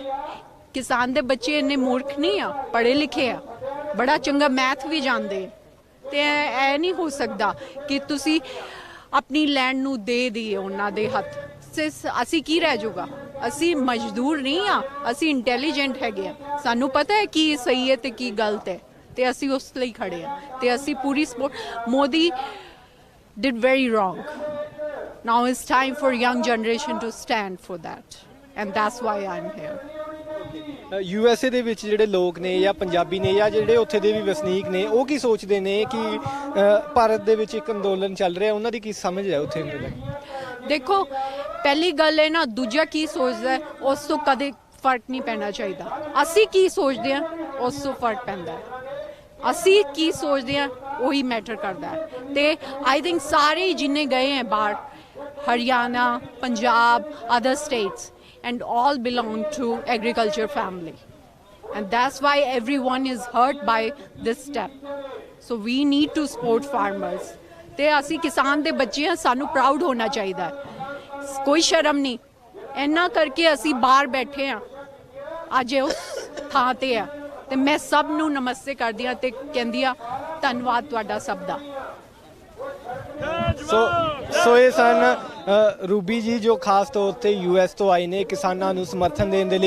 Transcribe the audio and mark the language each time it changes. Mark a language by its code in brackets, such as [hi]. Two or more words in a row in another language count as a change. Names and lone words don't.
[pa] ਕਿਸਾਨ ਦੇ ਬੱਚੇ ਇੰਨੇ ਮੂਰਖ ਨਹੀਂ ਆ, ਪੜ੍ਹੇ ਲਿਖੇ ਆ, ਬੜਾ ਚੰਗਾ ਮੈਥ ਵੀ ਜਾਣਦੇ, ਤੇ ਇਹ ਨਹੀਂ ਹੋ ਸਕਦਾ ਕਿ ਤੁਸੀਂ ਆਪਣੀ ਲੈਂਡ ਨੂੰ ਦੇ ਦਈਏ ਉਹਨਾਂ ਦੇ ਹੱਥ। ਅਸੀਂ ਕੀ ਰਹਿ ਜਾਊਗਾ? ਅਸੀਂ ਮਜ਼ਦੂਰ ਨਹੀਂ ਆ, ਅਸੀਂ ਇੰਟੈਲੀਜੈਂਟ ਹੈਗੇ ਆ, ਸਾਨੂੰ ਪਤਾ ਹੈ ਕੀ ਸਹੀ ਹੈ ਤੇ ਕੀ ਗਲਤ ਹੈ, ਤੇ ਅਸੀਂ ਉਸ ਲਈ ਖੜੇ ਆ ਤੇ ਅਸੀਂ ਪੂਰੀ ਸਪੋਰਟ। [en] ਮੋਦੀ did very wrong. Now it's time for young generation to stand for that, and that's why I'm here. [pa] USA ਦੇ ਵਿੱਚ ਜਿਹੜੇ ਲੋਕ ਨੇ ਜਾਂ ਪੰਜਾਬੀ ਨੇ ਜਾਂ ਜਿਹੜੇ ਉੱਥੇ ਦੇ ਵੀ ਵਸਨੀਕ ਨੇ, ਉਹ ਕੀ ਸੋਚਦੇ ਨੇ ਕਿ ਭਾਰਤ ਦੇ ਵਿੱਚ ਇੱਕ ਅੰਦੋਲਨ ਚੱਲ ਰਿਹਾ, ਉਹਨਾਂ ਦੀ ਕੀ ਸਮਝ ਹੈ ਉੱਥੇ ਦੇ? ਦੇਖੋ ਪਹਿਲੀ ਗੱਲ ਹੈ ਨਾ, ਦੂਜਾ ਕੀ ਸੋਚਦਾ ਹੈ ਉਸ ਤੋਂ ਕਦੇ ਫਰਕ ਨਹੀਂ ਪੈਣਾ ਚਾਹੀਦਾ। ਅਸੀਂ ਕੀ ਸੋਚਦੇ ਹਾਂ ਉਸ ਤੋਂ ਫਰਕ ਪੈਂਦਾ ਹੈ, ਅਸੀਂ ਕੀ ਸੋਚਦੇ ਹਾਂ ਉਹੀ ਮੈਟਰ ਕਰਦਾ ਹੈ। ਤੇ [en] I think [pa] ਸਾਰੇ ਜਿੰਨੇ ਗਏ ਹੈ ਬਾਹਰ, ਹਰਿਆਣਾ, ਪੰਜਾਬ, [en] other states, and all belong to agriculture family, and that's why everyone is hurt by this step. So we need to support farmers. [pa] ਤੇ ਅਸੀਂ ਕਿਸਾਨ ਦੇ ਬੱਚੇ ਹਾਂ, ਸਾਨੂੰ ਪ੍ਰਾਊਡ ਹੋਣਾ ਚਾਹੀਦਾ ਹੈ, ਕੋਈ ਸ਼ਰਮ ਨਹੀਂ। ਇੰਨਾ ਕਰਕੇ ਅਸੀਂ ਬਾਹਰ ਬੈਠੇ ਹਾਂ, ਅੱਜ ਉਸ ਥਾਂ ਤੇ ਆ, ਤੇ ਮੈਂ ਸਭ ਨੂੰ ਨਮਸਤੇ ਕਰਦੀ ਹਾਂ ਤੇ ਕਹਿੰਦੀ ਹਾਂ ਧੰਨਵਾਦ ਤੁਹਾਡਾ ਸਭ ਦਾ। ਸੋ ਇਹ ਸਨ ਰੂਬੀ ਜੀ ਜੋ ਖਾਸ ਤੌਰ ਤੇ US ਤੋਂ ਆਏ ਨੇ ਕਿਸਾਨਾਂ ਨੂੰ ਸਮਰਥਨ ਦੇਣ ਦੇ ਲਈ।